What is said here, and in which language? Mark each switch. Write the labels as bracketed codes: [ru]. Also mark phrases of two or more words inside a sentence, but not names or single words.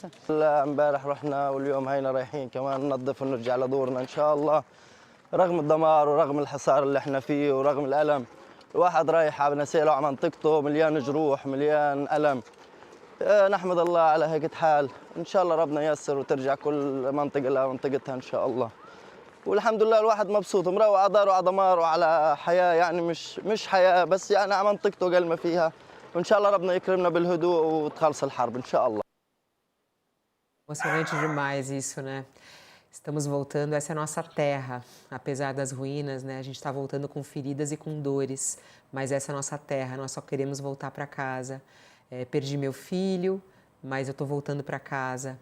[ar] امبارح رحنا واليوم هينا رايحين كمان ننظف ونرجع لدورنا ان شاء الله رغم الدمار ورغم الحصار اللي احنا فيه ورغم الالم الواحد رايح على بنسيله وعلى منطقته مليان جروح مليان الم نحمد الله على هيك حال ان شاء الله ربنا ييسر وترجع كل منطقه لمنطقتها ان شاء الله والحمد لله الواحد مبسوط مروق على داره وعلى دمار وعلى حياه يعني مش حياه بس يعني على منطقته قل ما فيها وإن شاء الله ربنا يكرمنا بالهدوء وتخلص الحرب إن شاء الله. [pt] Emocionante demais isso, né? Estamos voltando, essa é a nossa terra, apesar das ruínas, né? A gente está voltando com feridas e com dores, mas essa é a nossa terra, nós só queremos voltar para casa. Perdi meu filho, mas eu estou voltando para casa.